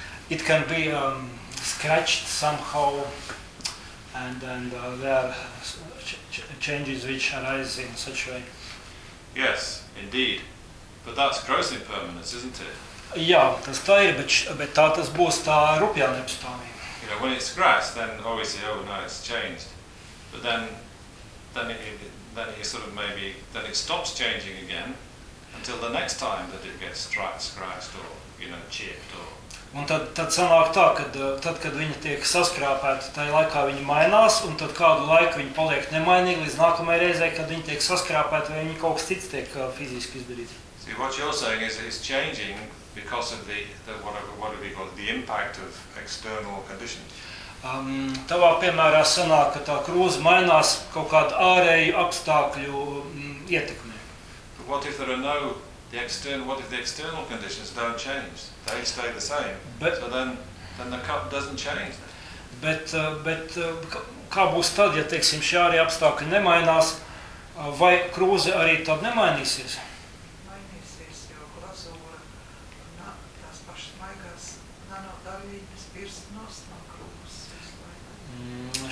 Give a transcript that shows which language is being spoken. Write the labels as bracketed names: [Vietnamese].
[English] It can be scratched somehow, and there are changes which arise in such a way. Yes, indeed. But that's gross impermanence, isn't it? [Latvian] Jā, tas tā ir, bet tā tas būs tā rupjā nepastāvība. [English] You know, when it's scratched, then obviously, oh no, it's changed. But then it stops changing again until the next time that it gets scratched or, you know, chipped or... [Latvian] Un tad sanāk tā, kad viņa tiek saskrāpēta, tajā laikā viņa mainās, un tad kādu laiku viņa paliek nemainīga līdz nākamajai reizei, kad viņa tiek saskrāpēta, vai viņa kaut kas cits tiek fiziski izdarīts. [English] See, what you're saying is it's changing because of the impact of external conditions. [Latvian] Tavā piemērā sanāk, ka tā krūze mainās kaut kādu ārēju apstākļu ietekmē. [English] But what if there are no The external, what if the external conditions don't change? They stay the same. So then the cup doesn't change. [Latvian] Bet kā būs tad, ja teiksim, šie arī apstākļi nemainās, vai krūze arī tad nemainīsies? Mainīsies, jo glazūra, tās pašas maigās nanodaļības virs nos no krūzes.